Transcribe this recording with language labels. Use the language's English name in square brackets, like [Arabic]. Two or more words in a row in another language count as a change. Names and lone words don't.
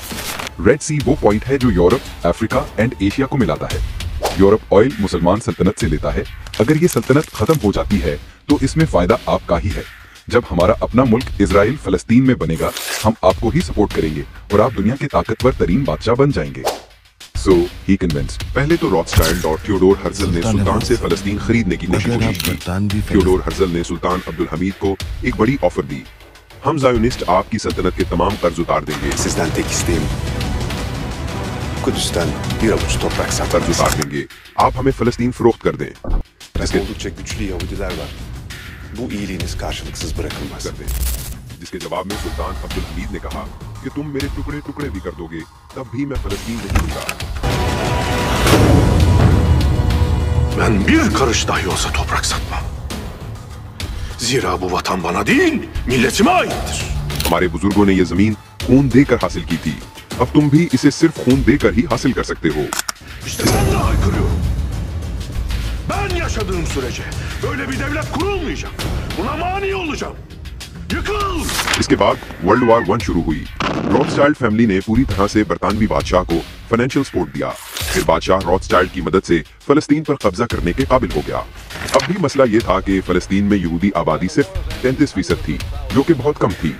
[Urdu] ریڈ سی وہ پوائنٹ ہے جو یورپ، افریقہ اینڈ ایشیا کو ملاتا ہے. یورپ آئل مسلمان سلطنت سے لیتا ہے۔ اگر یہ سلطنت ختم ہو جاتی ہے تو اس میں فائدہ آپ کا ہی ہے. جب ہمارا اپنا ملک اسرائیل فلسطین میں بنے گا ہم آپ کو ہی سپورٹ کریں گے اور آپ دنیا کے طاقتور ترین بادشاہ بن جائیں گے. [English] So he convinced। [Urdu] پہلے تو روتھسچائلڈ اور تھیوڈور ہرزل نے سلطان سے فلسطین خریدنے کی کوشش کی. تھیوڈور ہرزل نے سلطان عبدالحمید کو ایک بڑی آفر دی، ہم زایونسٹ آپ کی سلطنت کے تمام قرض اتار دیں گے. قرض اتار دیں گے، آپ ہمیں فلسطین فروخت کر دیں. جس کے جواب میں سلطان عبدالحمید نے کہا کہ تم میرے ٹکڑے ٹکڑے بھی کر دو گے تب بھی میں فلسطین نہیں دوں گا. [Turkish] Ben bir karış dahi olsa toprak satmam. Zira bu vatan bana değil, milletime aittir. [Urdu] ہمارے بزرگوں نے یہ زمین خون دے کر حاصل کی تھی، اب تم بھی اسے صرف خون دے کر ہی حاصل کر سکتے ہو. [Turkish] İşte ben de haykırıyorum. Ben yaşadığım sürece böyle bir devlet kurulmayacak. Buna mani olacağım. Yıkıl! [Urdu] اس کے بعد ورلڈ وار 1 شروع ہوئی۔ روتھسچائلڈ فیملی نے پوری طرح سے برطانوی بادشاہ کو [English] financial support [Urdu] دیا. پھر بادشاہ روتھسچائلڈ کی مدد سے فلسطین پر قبضہ کرنے کے قابل ہو گیا. اب بھی مسئلہ یہ تھا کہ فلسطین میں یہودی آبادی صرف 33% تھی، جو کہ بہت کم تھی.